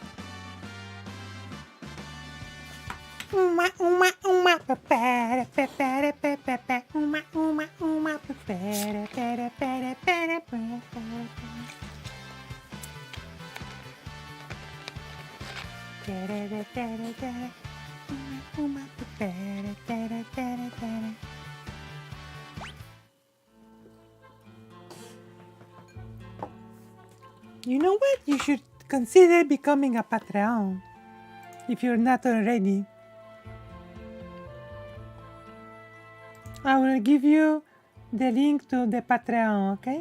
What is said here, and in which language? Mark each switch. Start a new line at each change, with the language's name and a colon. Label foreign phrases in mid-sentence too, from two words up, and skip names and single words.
English: Uma, uma, uma, papara, papara, papara, uma, uma, uma, papara, papara, papara, papara. Tarara, tarara, tarara, uma, uma, papara, tarara, tarara, tarara. You know what? You should consider becoming a Patreon if you're not already. I will give you the link to the Patreon, okay?